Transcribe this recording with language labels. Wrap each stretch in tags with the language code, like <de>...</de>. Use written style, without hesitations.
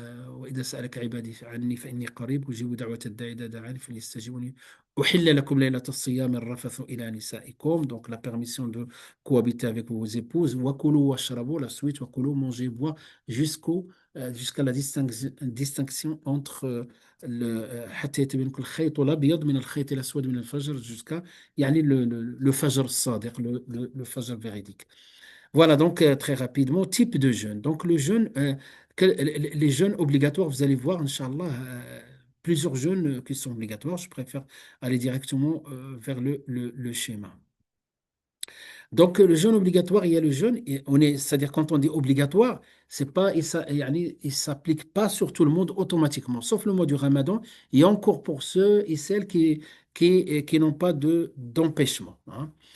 <ar>وإذا سألك عبادي عني فإني قريب أجيب دعوة الداعي إذا دعاني فليستجيبوني أحل لكم ليلة الصيام الرفث إلى نسائكم</ar> <fr>donc la permission de cohabiter avec vos épouses</fr> <ar>وكلوا واشربوا</ar> <fr>la suite</fr> <ar>وكلوا</ar> <fr>mangez boire jusqu'au jusqu'à la distinction entre</fr> <ar>حتى يتبين لك الخيط الأبيض من الخيط الأسود من الفجر jusqu'à يعني le fajr الصادق,</ar> <fr>le fajr véridique. Voilà, donc très rapidement, type de jeûne. Donc le jeûne, les jeûnes obligatoires, vous allez voir, Inch'Allah, plusieurs jeûnes qui sont obligatoires. Je préfère aller directement vers le schéma. Donc, le jeûne obligatoire, il y a le jeûne, et c'est-à-dire quand on dit obligatoire, c'est pas, il s'applique pas sur tout le monde automatiquement, sauf le mois du Ramadan, et encore pour ceux et celles qui n'ont pas d'empêchement, hein.</fr>